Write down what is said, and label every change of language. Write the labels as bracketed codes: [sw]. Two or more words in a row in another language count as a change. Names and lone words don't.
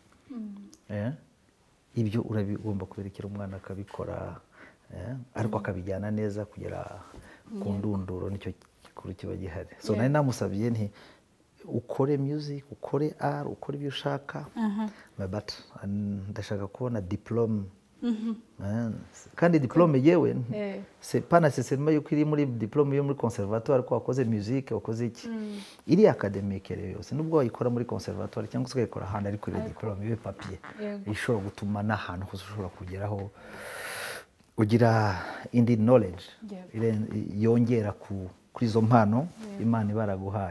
[rw] Ibyo urabigomba kuberekera umwana akabikora, ariko akabijyana neza kugera ku ndunduro, nicyo gikuru kiba gihari. So nari namusabye nti ukore music, ukore art, ukore ibyo ushaka, but ndashaka kubona diplome. Kandi diplome yewe [fr] c'est pas nécessairement [rw] yuko iri muri diplome yo muri conservatoire ko wakoze music, wakoze iki, iri academique rero yose nubwo wayikora muri conservatoire cyangwa se ukayikora ahandi, ariko iri diplome yo papier ishobora gutuma n'ahantu hose ushobora kugeraho ugira indi knowledge yongera kuri izo mpano Imana ibaraguhaye.